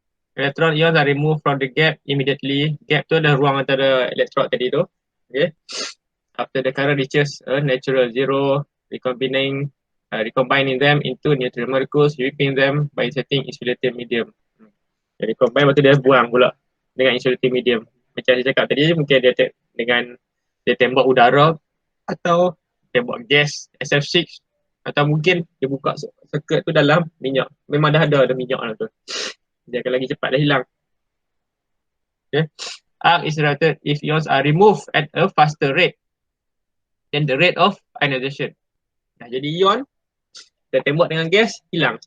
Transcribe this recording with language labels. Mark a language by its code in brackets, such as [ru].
[en] Electron ions are removed from the gap immediately. [ms] Gap tu adalah ruang antara elektrod tadi tu. [en] Okay. After the current reaches a natural zero, recombining them into neutral molecules, sweeping them by inserting insulating medium. [ms] Jadi recombine lepas tu dia buang pula dengan insulating medium. Macam saya cakap tadi, mungkin dia dengan dia tembak udara atau tembak gas SF6 atau mungkin dia buka circuit tu dalam minyak. Memang dah ada minyak dalam tu. Dia akan lagi cepat dah hilang. Okay. [en] Arc is related if ions are removed at a faster rate than the rate of ionization. [ms] Dah jadi ion, kita tembak dengan gas, hilang.